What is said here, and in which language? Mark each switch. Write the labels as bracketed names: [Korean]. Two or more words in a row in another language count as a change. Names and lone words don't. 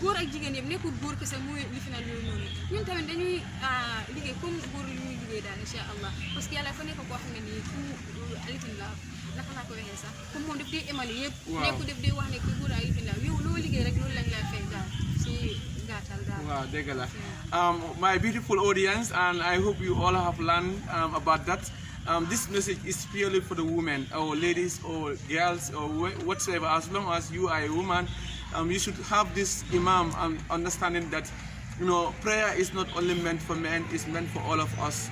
[Wolof] góor ak jigéen yëpp nekkul góor kese mooy li fi naan yooyu noonu ñun tamit dañuy liggéey comme góor li ñuy liggéey daal [Arabic] insha allah [French] parce que [Wolof] yàlla fa nekk koo xam ne nii ku alifin la naka laa ko waxee sax comme moom daf dee émali yëpp Waaw. nekku def dee wax ne ku góor ak alifin la yow loo liggéey rek loolu lañ lay fay daal si gàttal daal Wow, degala. [English] My beautiful audience, and I hope you all have learned about that. This message is purely for the women, or ladies, or girls, or whatsoever. As long as you are a woman, you should have this imam understanding that, you know, prayer is not only meant for men; it's meant for all of us.